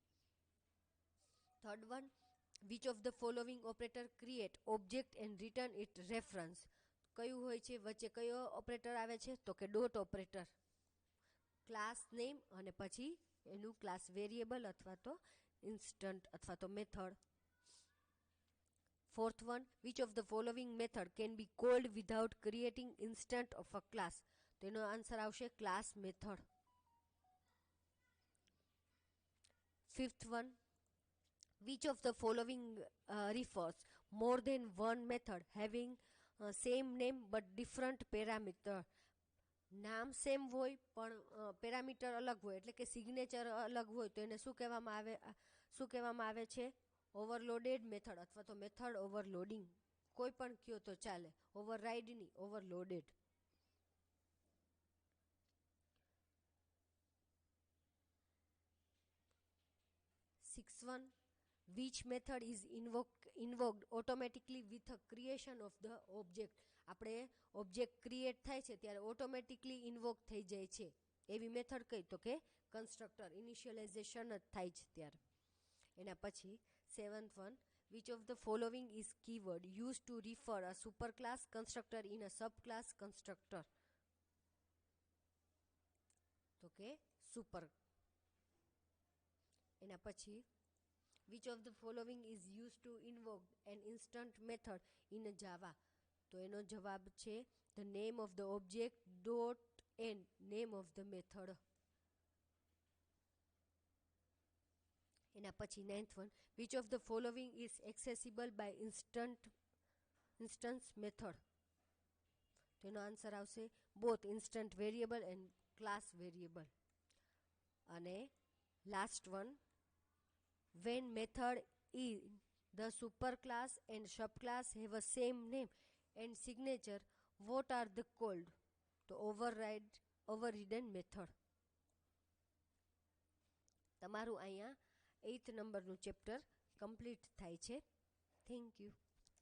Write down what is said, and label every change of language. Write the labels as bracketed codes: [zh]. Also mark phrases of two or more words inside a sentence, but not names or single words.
[en] third one which of the following operator create object and return it reference. [gu] કયું હોય છે વચ્ચે કયો ઓપરેટર આવે છે તો કે ડોટ ઓપરેટર. ક્લાસ નેમ અને પછી એનું ક્લાસ વેરિયેબલ અથવા તો ઇન્સ્ટન્ટ અથવા તો મેથડ. [en] Fourth one, which of the following method can be called without creating instant of a class? [gu] તો એનો આન્સર આવશે [en] class method. Fifth one, which of the following refers more than one method having same name but different parameter? [gu] નામ સેમ હોય પણ પેરામીટર અલગ હોય એટલે કે સિગ્નેચર અલગ હોય તો એને શું કહેવામાં આવે છે? [en] overloaded method [gu] અથવા તો [en] method overloading. [gu] કોઈ પણ કયો તો ચાલે, ઓવરરાઇડ નહીં, ઓવરલોડેડ. [en] six one which method is invoked automatically with a creation of the object. [gu] આપણે [en] object create [gu] થાય છે ત્યારે [en] automatically invoke [gu] થઈ જાય છે એવી મેથડ કઈ તો કે કન્સ્ટ્રક્ટર. ઇનિશિયલાઇઝેશન જ થાય છે ત્યારે. એના પછી [en] seventh one which of the following is keyword used to refer a superclass constructor in a subclass constructor. [gu] તો કે સુપર. એના પછી [en] which of the following is used to invoke an instant method in a Java. [gu] તો એનો જવાબ છે [en] the name of the object dot and name of the method. [gu] એના પછી [en] ninth one which of the following is accessible by instance method. [gu] તો એનો આન્સર આવશે [en] both instant variable and class variable. અને last one, when method in the superclass and subclass have a same name and signature, what are they called? તો overridden method. [gu] તમારું અહીંયા 8th નંબરનું ચેપ્ટર કમ્પ્લીટ થાય છે. [en] thank you.